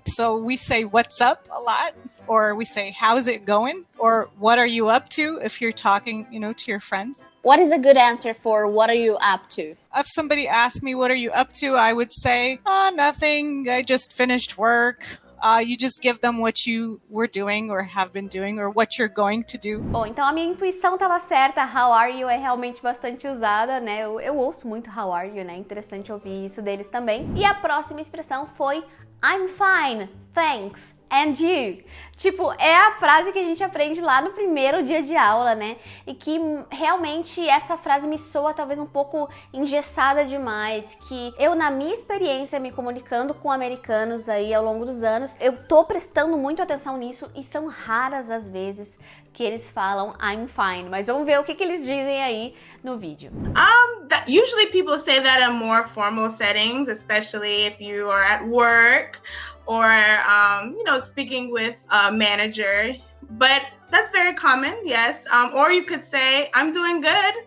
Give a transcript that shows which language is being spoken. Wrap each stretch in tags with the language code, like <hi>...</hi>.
<en>So we say what's up a lot, or we say how's it going, or what are you up to if you're talking, to your friends. What is a good answer for what are you up to? If somebody asked me what are you up to, I would say, nothing, I just finished work. You just give them what you were doing or have been doing or what you're going to do.</en> <pt>Bom, então a minha intuição estava certa,</pt> <en>how are you</en> <pt>é realmente bastante usada, né? Eu ouço muito</pt> <en>how are you,</en> <pt>né? Interessante ouvir isso deles também. E a próxima expressão foi</pt> <en>I'm fine, thanks, and you.</en> <pt>Tipo, é a frase que a gente aprende lá no primeiro dia de aula, né? E que realmente essa frase me soa talvez um pouco engessada demais, que eu, na minha experiência, me comunicando com americanos aí ao longo dos anos, eu tô prestando muito atenção nisso e são raras as vezes que eles falam</pt> <en>I'm fine.</en> <pt>Mas vamos ver o que eles dizem aí no vídeo.</pt> <en>Usually people say that in more formal settings, especially if you are at work or, speaking with a manager. But that's very common, yes. Or you could say, I'm doing good.</en>